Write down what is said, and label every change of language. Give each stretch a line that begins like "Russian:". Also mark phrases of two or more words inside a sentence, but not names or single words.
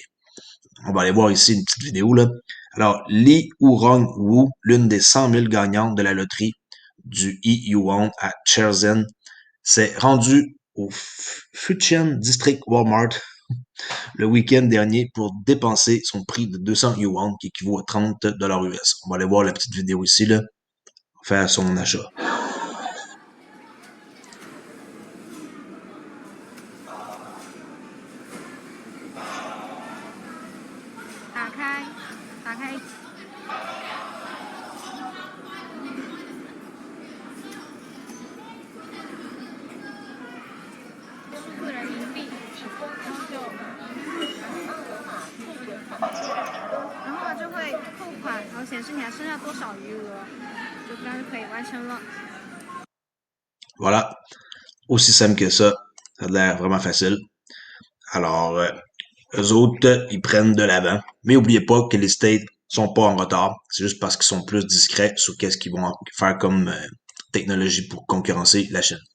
French: On va aller voir ici une petite vidéo, là. Alors, Li Hurong-Wu, l'une des 100 000 gagnantes de la loterie du e-yuan à Shenzhen, s'est rendue au Fujian District Walmart le week-end dernier pour dépenser son prix de 200 yuan, qui équivaut à 30 $ US. On va aller voir la petite vidéo ici, là, faire son achat.
Chinese: 打开，打开，输入人民币，然后就会扣款，然后显示你还剩下多少余额，就这样就可以完成了。
French: Voilà. Aussi simple que ça. Ça a l'air vraiment facile. Alors, eux autres, ils prennent de l'avant. Mais n'oubliez pas que les States sont pas en retard. C'est juste parce qu'ils sont plus discrets sur qu'est-ce qu'ils vont faire comme technologie pour concurrencer la Chine.